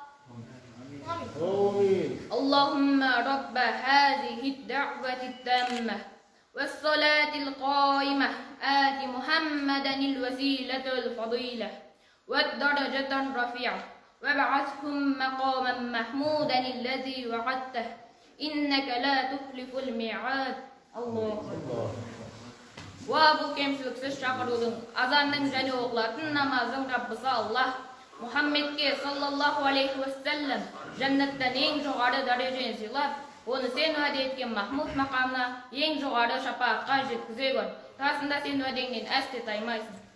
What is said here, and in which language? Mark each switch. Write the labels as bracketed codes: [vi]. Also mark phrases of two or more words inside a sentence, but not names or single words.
[ar] اللهم رب هذه الدعوة التامة والصلاة القائمة آت محمدا الوسيلة والفضيلة والدرجة الرفيعة وابعثهم مقاما محمودا الذي وعدته إنك لا تخلف الميعاد. الله أكبر. [kk] Уа бұл кемшіліксіз шақырудың, азанның және оқылатын намаздың Раббысы Аллах Мұхаммедке [ar] صلى الله عليه وسلم [kk] жәннаттан ең жоғары дәрежені сыйлап, оны сен уәде еткен Махмуд мақамына ең жоғары шапағатқа жеткізе көр. Расында сен уәдеңнен әсте таймайсың.